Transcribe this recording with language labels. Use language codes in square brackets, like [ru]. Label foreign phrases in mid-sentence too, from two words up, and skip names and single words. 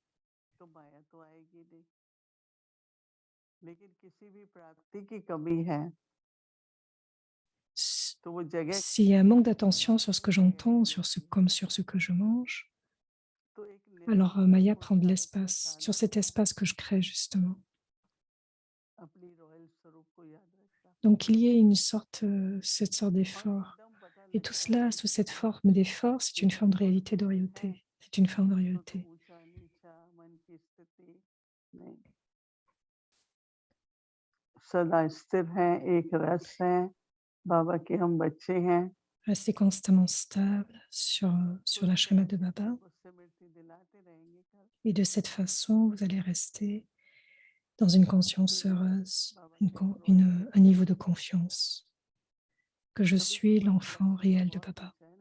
[fr] S'il y a un manque d'attention sur ce que j'entends, comme sur ce que je mange, alors Maya prend de l'espace, sur cet espace que je crée justement. Donc il y a cette sorte d'effort. Et tout cela, sous cette forme d'effort, c'est une forme de réalité de royauté. C'est une forme de royauté. [hi] सदा स्थिर हैं, एक रस हैं, बाबा के हम बच्चे हैं। [fr] Restez constamment stable sur la schéma de Baba. Et de cette façon, vous allez rester dans une conscience heureuse, un niveau de confiance, que je suis l'enfant réel de Baba.